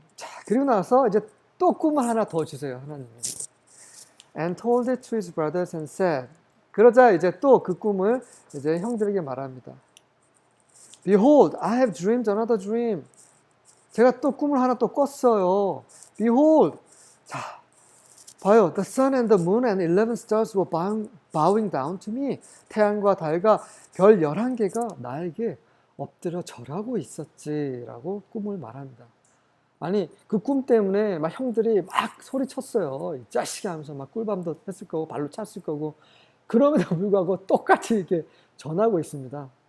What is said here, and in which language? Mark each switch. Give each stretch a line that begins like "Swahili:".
Korean: 자, 그리고 나서 이제 또 꿈을 하나 더 주세요, 하나님이.
English: And told it to his brothers and said.
Korean: 그러자 이제 또 그 꿈을 이제 형들에게 말합니다.
English: Behold, I have dreamed another dream.
Korean: 제가 또 꿈을 하나 또 꿨어요. Behold, 자, 봐요.
English: The sun and the moon and 11 stars were bowing down to me.
Korean: 태양과 달과 별 11개가 나에게 엎드려 절하고 있었지라고 꿈을 말합니다. 아니, 그 꿈 때문에 막 형들이 막 소리쳤어요. 이 자식이 하면서 막 꿀밤도 했을 거고 발로 찼을 거고. 그럼에도 불구하고 똑같이 이렇게 전하고 있습니다.